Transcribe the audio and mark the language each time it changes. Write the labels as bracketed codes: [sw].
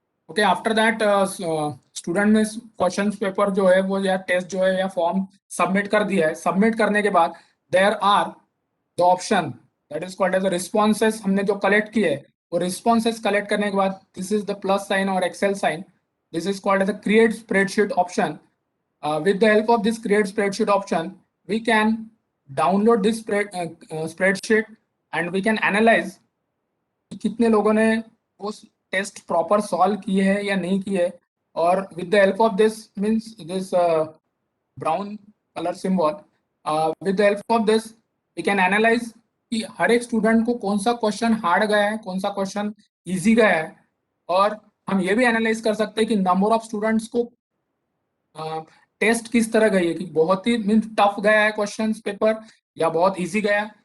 [hi] Okay after that student ने question paper जो है वो या टेस्ट जो है या फॉर्म सबमिट कर दिया है. सबमिट करने के बाद [en] There are the option that is called as responses. [hi] हमने जो कलेक्ट किए है वो रिस्पॉन्सेस कलेक्ट करने के बाद [en] This is the plus sign और excel sign. This is called as a create spreadsheet option. With the help of this create spreadsheet option, we can download this spreadsheet and we can analyze [hi] कि कितने लोगों ने वो test proper solve किए हैं या नहीं किए. [en] और with the help of this means this brown colour symbol, with the help of this we can analyse [hi] कि हर एक स्टूडेंट को कौन सा क्वेश्चन हार्ड गया है, [en] कौन सा question easy गया है. [hi] और हम ये भी एनालाइज कर सकते हैं कि नंबर ऑफ स्टूडेंट्स को टेस्ट किस तरह गई है, कि बहुत ही मीन टफ गया है क्वेश्चन पेपर या बहुत इजी गया है.